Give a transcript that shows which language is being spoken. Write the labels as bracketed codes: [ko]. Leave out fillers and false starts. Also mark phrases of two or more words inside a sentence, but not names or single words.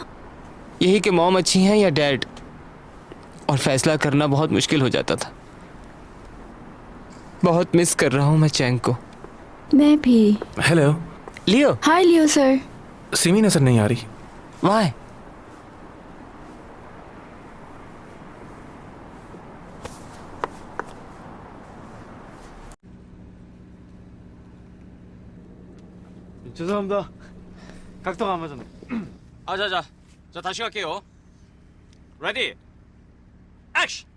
[hi] यही कि मॉम अच्छी हैं या डैड, और फैसला करना बहुत मुश्किल हो जाता था। बहुत मिस कर रहा हूँ मैं चैंग को। मैं भी। हेलो लियो। हाय लियो सर। सिमी नजर नहीं आ रही। वाई? [ko] 죄송합니다. 각도가 안 맞았네. 자, 다시 갈게요. [en] ready, action!